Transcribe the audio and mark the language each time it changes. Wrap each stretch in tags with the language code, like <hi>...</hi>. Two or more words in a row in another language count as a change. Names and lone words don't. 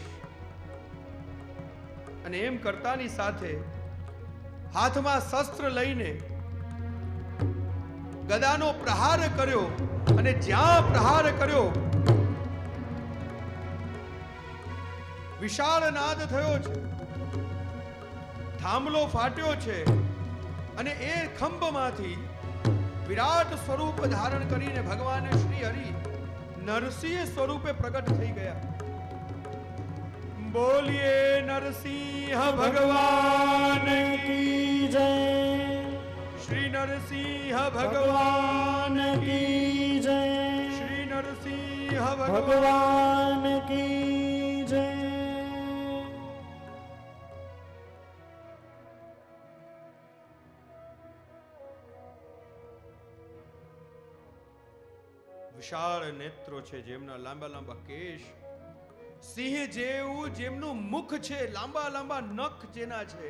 <gu>અને એમ કરતાની સાથે હાથમાં શસ્ત્ર લઈને ગદાનો પ્રહાર કર્યો, અને જ્યાં પ્રહાર કર્યો વિશાળ નાદ થયો છે, થાંભલો ફાટ્યો છે, અને એ ખંભમાંથી વિરાટ સ્વરૂપ ધારણ કરીને ભગવાન શ્રી હરિ નરસિંહ સ્વરૂપે પ્રગટ થઈ ગયા. બોલીએ નરસિંહ ભગવાન</gu> <hi>की जय,</hi> <gu>શ્રી નરસિંહ ભગવાન</gu> <hi>की जय,</hi> <gu>શ્રી નરસિંહ</gu> <hi>भगवान की जय.</hi> <gu>વિશાળ નેત્રો છે, જેમના લાંબા લાંબા કેશ, સિંહ જેવું જેમનું મુખ છે, લાંબા લાંબા નખ જેના છે.</gu>